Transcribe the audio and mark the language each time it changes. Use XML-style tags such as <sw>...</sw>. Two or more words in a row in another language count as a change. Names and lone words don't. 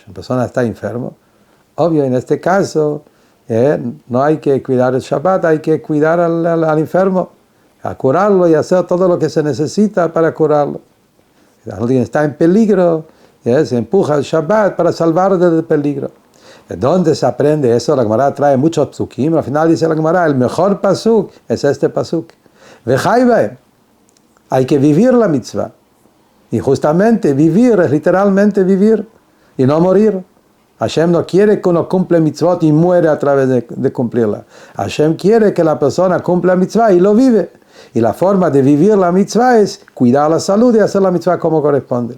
<es>La persona está enfermo. Obvio, en este caso, no hay que cuidar el Shabbat, hay que cuidar al enfermo, a curarlo y hacer todo lo que se necesita para curarlo. Alguien está en peligro, se empuja al Shabbat para salvarlo del peligro. ¿De dónde se aprende eso? La Gemara trae muchos psukim. Al final dice la Gemara, el mejor pasuk es este pasuk.</es> <he>וחי בהם.</he> <es>Hay que vivir la mitzvah. Y justamente vivir es literalmente vivir y no morir. Hashem no quiere que uno cumple mitzvot y muere a través de cumplirla. Hashem quiere que la persona cumpla mitzvah y lo vive. Y la forma de vivir la mitzvah es cuidar la salud y hacer la mitzvah como corresponde.</es>